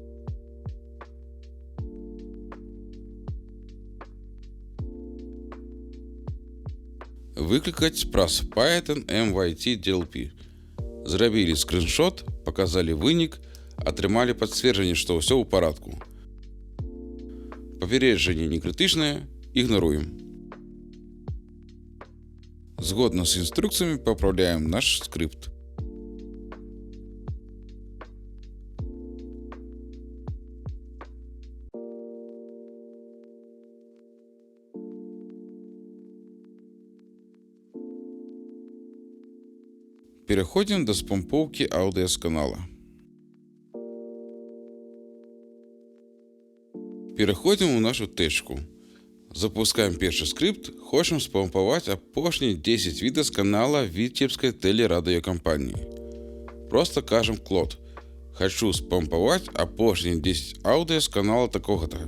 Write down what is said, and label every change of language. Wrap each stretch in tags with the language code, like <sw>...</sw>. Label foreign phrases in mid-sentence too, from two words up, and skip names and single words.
<be>Выклікаць праз Python MYT DLP. Зрабілі скриншот, паказалі вынік, атрымалі пацверджанне, што ўсё ў парадку. Папярэджанне не крытычнае, ігнаруем. Згодна з інструкцыямі папраўляем наш скрипт.</be> <ru>Переходим до спамповки аудио с канала.</ru> <be>Переходим у нашу тэчку. Запускаем першы скрипт. Хочам спампаваць апошнія 10 відэа з канала Віцебскай тэлерадыёкампаніі. Просто кажам Клод. Хочу спампаваць апошнія 10 аудыо з канала такога-то.</be>